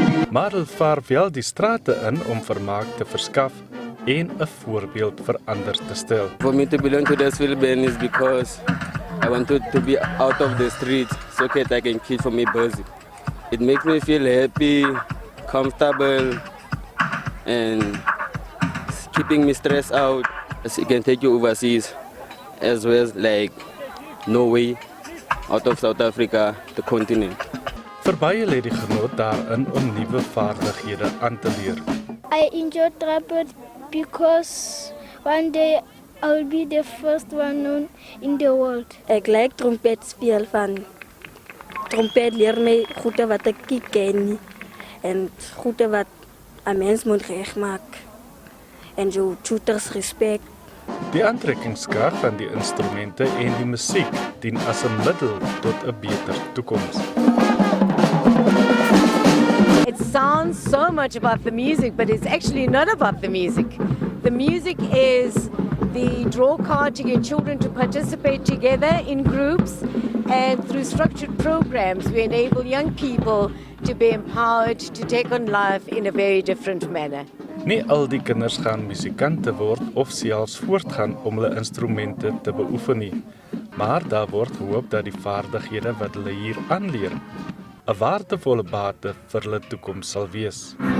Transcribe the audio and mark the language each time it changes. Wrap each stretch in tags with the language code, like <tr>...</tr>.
<af>Maar hulle vaar wel die strate in om vermaak te verskaf en 'n voorbeeld vir ander te stel.</af> <en>For me to belong to this Field Band is because I wanted to be out of the streets so that I can keep me busy. It makes me feel happy, comfortable, and keeping me stressed out. As it can take you overseas, as well as Norway, out of South Africa, the continent.</en> <af>Vir baie lê die genot daarin om nuwe vaardighede aan te leer.</af> <en>I enjoy trumpet because one day I will be the first one known in the world.</en> <af>Ek like trompet speel van. Trompet leer my goede wat ek nie ken nie en goede wat 'n mens moet regmaak. En jou tutors respect. Die aantrekkingskrag van die instrumente en die musiek dien as 'n middel tot 'n beter toekoms.</af> <en>It sounds so much about the music, but it's actually not about the music. The music is the draw card to get children to participate together in groups, and through structured programs we enable young people to be empowered to take on life in a very different manner.</en> <af>Nie al die kinders gaan musikante word of selfs voortgaan om hulle instrumente te beoefen nie, maar daar word gehoop dat die vaardighede wat hulle hier aanleer 'n waardevolle bate vir hulle toekoms sal wees.</af>